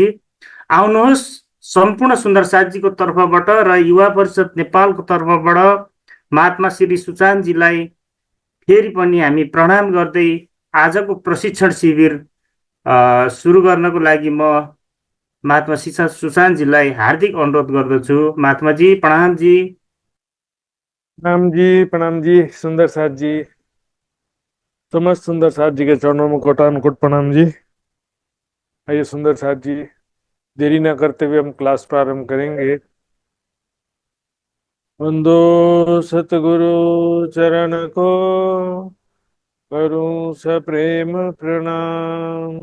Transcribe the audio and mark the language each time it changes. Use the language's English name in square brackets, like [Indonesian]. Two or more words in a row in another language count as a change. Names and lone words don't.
[Nepali] आउनुहोस् सम्पूर्ण सुन्दर साथजीको तर्फबाट र युवा परिषद नेपालको तर्फबाट महात्मा श्री सुशान्तजीलाई फेरि पनि हामी प्रणाम गर्दै आजको प्रशिक्षण शिविर सुरु गर्नको लागि म महात्मा सुशान्तजीलाई हार्दिक अनुरोध गर्दछु। महात्माजी प्रणाम जी। [Hindi] प्रणाम जी सुंदर साथ जी, समस्त सुंदर साथ जी के चरणों में कोटानुकोट प्रणाम जी। आइए सुंदर साथ जी, देरी न करते हुए हम क्लास प्रारंभ करेंगे। वंदो सतगुरु चरण को करूं सप्रेम प्रणाम।